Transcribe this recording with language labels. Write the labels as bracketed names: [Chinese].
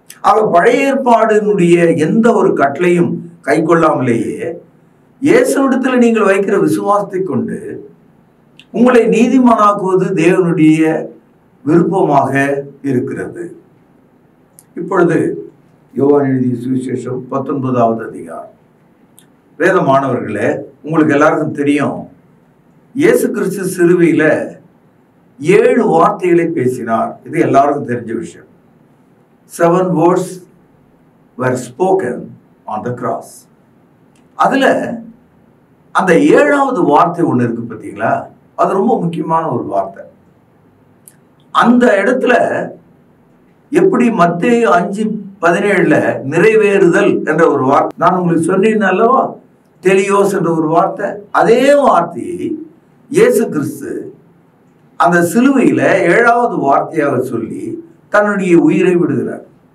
[Tamil] ஆக பழைய ஏற்பாடினுடைய எந்த ஒரு கட்டளையும் கை கொள்ளாமலேயே இயேசுவிடத்தில் நீங்கள் வைக்கிற விசுவாசத்தை கொண்டு உங்களை நீதிமானாக்குவது தேவனுடைய விருப்பமாக இருக்கிறது. இப்பொழுது யோவான் எழுதிய சுவிசேஷம் 19வது அதிகாரம். வேத மாணவர்களே, உங்களுக்கு எல்லாருக்கும் தெரியும், இயேசு கிறிஸ்து சிலுவையில 7 வார்த்தைகளை பேசினார். இது எல்லாருக்கும் தெரிஞ்ச விஷயம். [English] 7 words were spoken on the cross. [Tamil] அதுல அந்த 7வது வார்த்தை ஒண்ணு இருக்கு பார்த்தீங்களா, அது ரொம்ப முக்கியமான ஒரு வார்த்தை. அந்த இடத்துல எப்படி மத்தேயு 5:17 நிறைவேறுதல் என்ற ஒரு வார்த்தை நான் உங்களுக்கு சொன்னேன் அல்லவா, தெலியோஸ் என்ற ஒரு வார்த்தை, அதே வார்த்தையை இயேசு கிறிஸ்து அந்த சிலுவையில 7வது வார்த்தையாக சொல்லி தன்னுடைய உயிரை விடுகிறார்.